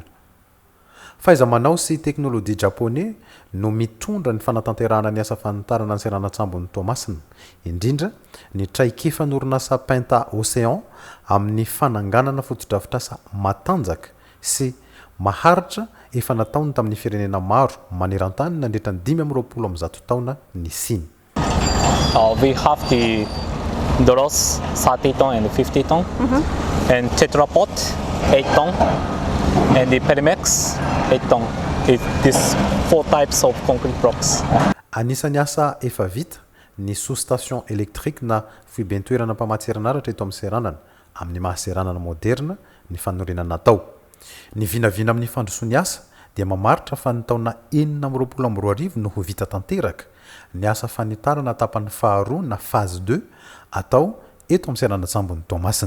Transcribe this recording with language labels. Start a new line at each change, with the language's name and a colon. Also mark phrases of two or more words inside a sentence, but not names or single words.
Malagasy: Faiza-manao sy teknolojia japonais no mitondra ny fanatanterahana ny asa fanitarana ny seranatsambo ny Toamasina, indrindra ny traikefa n'orinasa Penta Océan amin'ny fananganana fotodrafitrasa matanjaka sy maharitra efa nataony tamin'ny firenena maro maneran-tany nandritra ny 520 taona ny Siny.
English: We have the Doros 30 ton and 50 ton, and Tetrapod 8 ton, and the Perimex 8 ton. These 4 types of concrete blocks.
Malagasy: Anisany asa efa vita ny
French: sous-station électrique
Malagasy: na fibentoerana mpamatsiranaratra eto amin'ny seranana amin'ny mahaseranana moderna ny fanorenana natao. Ny vinavina amin'ny fandrosoany asa dia mamaritra fa ny taona 420 no ho vita tanteraka ny asa fanitarana tapany faharoa na phase 2 atao eto amin'ny seranatsambo ny Toamasina.